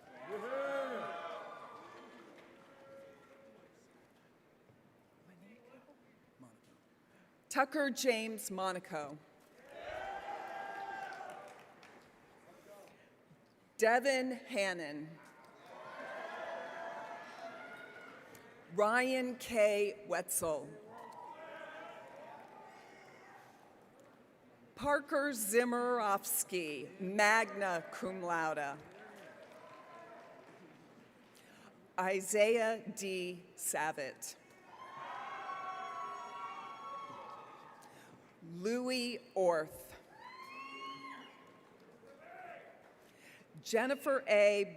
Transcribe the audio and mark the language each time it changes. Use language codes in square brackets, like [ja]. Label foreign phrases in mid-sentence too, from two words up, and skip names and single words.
[en] Tucker James Monaco. Devin Hannon. Ryan K. Wetzel. Parker Zimmerofsky, [la] magna cum laude. [en] Isaiah D. Savitt. Louis Orth. Jennifer A.